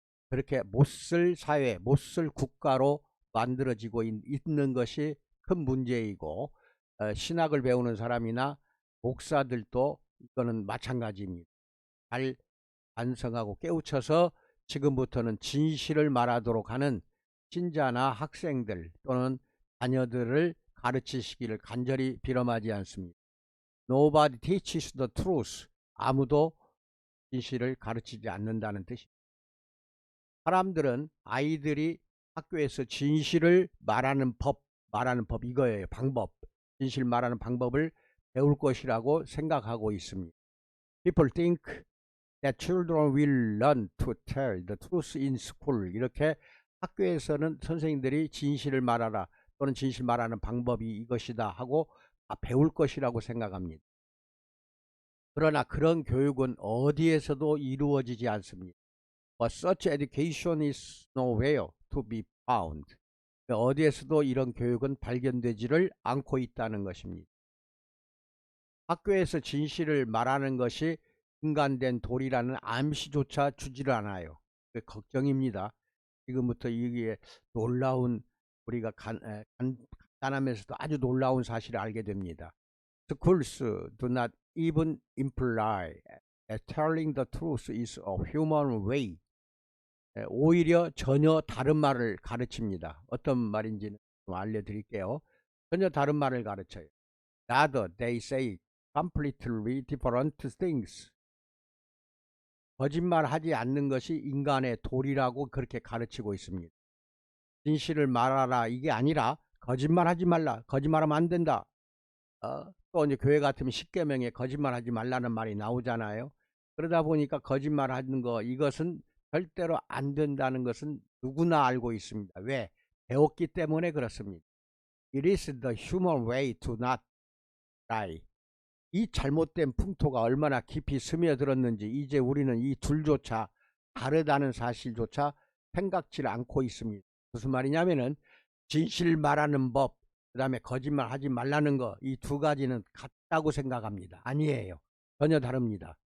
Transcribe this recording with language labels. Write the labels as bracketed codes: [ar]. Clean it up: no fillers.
[ko] 그렇게 못쓸 사회, 못쓸 국가로 만들어지고 있는 것이 큰 문제이고, 신학을 배우는 사람이나 목사들도 이거는 마찬가지입니다. 잘 반성하고 깨우쳐서 지금부터는 진실을 말하도록 하는 신자나 학생들 또는 자녀들을 가르치시기를 간절히 빌어마지 않습니다. [en] Nobody teaches the truth. [ko] 아무도 진실을 가르치지 않는다는 뜻입니다. 사람들은 아이들이 학교에서 진실을 말하는 법 이거예요. 방법. 진실 말하는 방법을 배울 것이라고 생각하고 있습니다. [en] People think that children will learn to tell the truth in school. [ko] 이렇게 학교에서는 선생님들이 진실을 말하라 또는 진실 말하는 방법이 이것이다 하고 배울 것이라고 생각합니다. 그러나 그런 교육은 어디에서도 이루어지지 않습니다. [en] But such education is nowhere to be found. [ko] 어디에서도 이런 교육은 발견되지를 않고 있다는 것입니다. 학교에서 진실을 말하는 것이 인간된 도리라는 암시조차 주지를 않아요. 걱정입니다. 지금부터 이게 놀라운, 우리가 간단하면서도 아주 놀라운 사실을 알게 됩니다. [en] Schools do not even imply that telling the truth is a human way. [ko] 오히려 전혀 다른 말을 가르칩니다. 어떤 말인지는 좀 알려드릴게요. 전혀 다른 말을 가르쳐요. [en] Rather, they say completely different things. [ko] 거짓말하지 않는 것이 인간의 도리라고 그렇게 가르치고 있습니다. 진실을 말하라 이게 아니라 거짓말하지 말라, 거짓말하면 안 된다. 또 이제 교회 같으면 십계명에 거짓말하지 말라는 말이 나오잖아요. 그러다 보니까 거짓말하는 거, 이것은 절대로 안 된다는 것은 누구나 알고 있습니다. 왜? 배웠기 때문에 그렇습니다. [en] It is the human way to not lie. [ko] 이 잘못된 풍토가 얼마나 깊이 스며들었는지 이제 우리는 이 둘조차 다르다는 사실조차 생각지를 않고 있습니다. 무슨 말이냐면은 진실 말하는 법, 그 다음에 거짓말 하지 말라는 거, 이 두 가지는 같다고 생각합니다. 아니에요. 전혀 다릅니다.